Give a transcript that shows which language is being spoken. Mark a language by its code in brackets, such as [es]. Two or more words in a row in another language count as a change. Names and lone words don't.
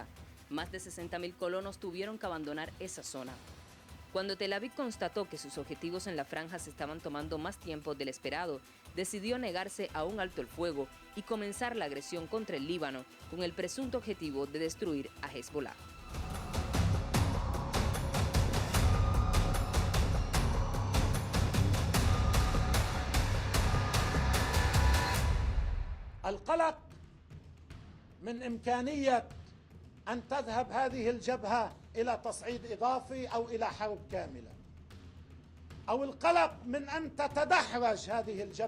[es] Más de 60.000 colonos tuvieron que abandonar esa zona. Cuando Tel Aviv constató que sus objetivos en la franja se estaban tomando más tiempo del esperado, decidió negarse a un alto el fuego y comenzar la agresión contra el Líbano con el presunto objetivo de destruir a Hezbollah. [ar] القلق من إمكانية أن تذهب هذه الجبهة إلى تصعيد إضافي أو إلى حرب كاملة، أو القلق من أن تتدحرج هذه